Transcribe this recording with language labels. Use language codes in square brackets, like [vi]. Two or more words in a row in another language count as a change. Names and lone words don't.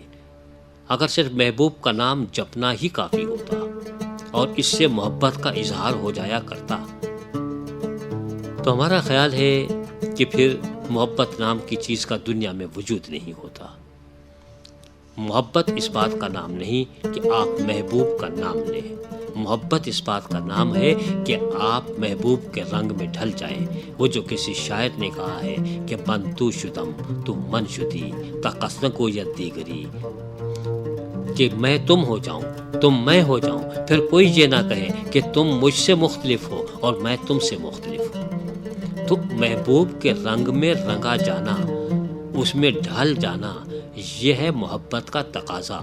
[ur] اگر صرف محبوب کا نام جپنا ہی کافی ہوتا اور اس سے محبت کا اظہار ہو جایا کرتا، تو ہمارا خیال ہے کہ پھر محبت نام کی چیز کا دنیا میں وجود نہیں ہوتا۔ محبت اس بات کا نام نہیں کہ آپ محبوب کا نام لیں، محبت اس بات کا نام ہے کہ آپ محبوب کے رنگ میں ڈھل جائیں۔ وہ جو کسی شاعر نے کہا ہے کہ [fa] من تو شدم تو من شدی تا قصد کو یا دیگری، [ur] کہ میں تم ہو جاؤں، تم میں ہو جاؤں، پھر کوئی یہ نہ کہے کہ تم مجھ سے مختلف ہو اور میں تم سے مختلف ہوں۔ تو محبوب کے رنگ میں رنگا جانا، اس میں ڈھل جانا، یہ ہے محبت کا تقاضا۔